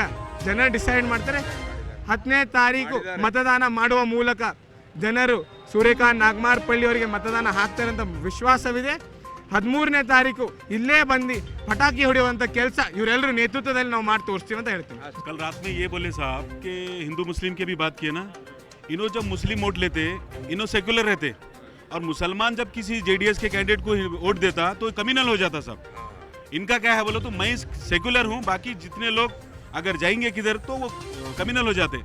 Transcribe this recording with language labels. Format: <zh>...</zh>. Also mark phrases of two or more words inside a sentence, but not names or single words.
<kn>ಜನರು ಡಿಸೈಡ್ ಮಾಡ್ತಾರೆ. 10ನೇ ತಾರೀಕು ಮತದಾನ ಮಾಡುವ ಮೂಲಕ ಜನರು ಸೂರ್ಯಕಾಂತ್ ನಾಗಮಾರಪಳ್ಳಿ ಅವರಿಗೆ ಮತದಾನ ಹಾಕ್ತಾರೆ ಅಂತ ವಿಶ್ವಾಸವಿದೆ. 13ನೇ ತಾರೀಕು ಇಲ್ಲೇ ಬಂದು ಪಟಾಕಿ ಹೊಡೆಯುವಂಥ ಕೆಲಸ ಇವರೆಲ್ಲರೂ ನೇತೃತ್ವದಲ್ಲಿ ನಾವು ಮಾಡಿ ತೋರಿಸ್ತೀವಿ ಅಂತ ಹೇಳ್ತೀವಿ.</kn> <dcc>कल रात में ये बोले साहब कि हिंदू मुस्लिम की भी बात किए ना, इन्हों जब मुस्लिम वोट लेते इन्हों सेकुलर रहते, और मुसलमान जब किसी जेडीएस के कैंडिडेट को वोट देता तो कम्युनल हो जाता साहब. इनका क्या है बोलो तो मैं सेकुलर हूँ, बाकी जितने लोग अगर जाएंगे किधर तो वो कम्युनल हो जाते.</dcc>